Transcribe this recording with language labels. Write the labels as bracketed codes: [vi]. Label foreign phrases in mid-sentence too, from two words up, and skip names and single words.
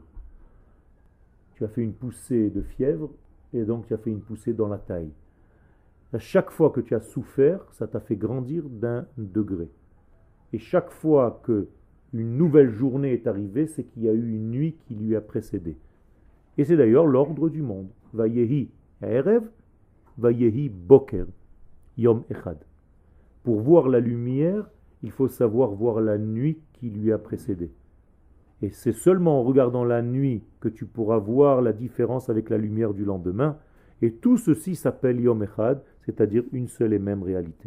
[fr] Tu as fait une poussée de fièvre, et donc tu as fait une poussée dans la taille. À chaque fois que tu as souffert, ça t'a fait grandir d'un degré. Et chaque fois que une nouvelle journée est arrivée, c'est qu'il y a eu une nuit qui lui a précédé. Et c'est d'ailleurs l'ordre du monde. [he] ויהי ערב, ויהי בוקר, יום אחד. [fr] Pour voir la lumière, il faut savoir voir la nuit qui lui a précédé. Et c'est seulement en regardant la nuit que tu pourras voir la différence avec la lumière du lendemain. Et tout ceci s'appelle [he] יום אחד, [fr] c'est-à-dire une seule et même réalité.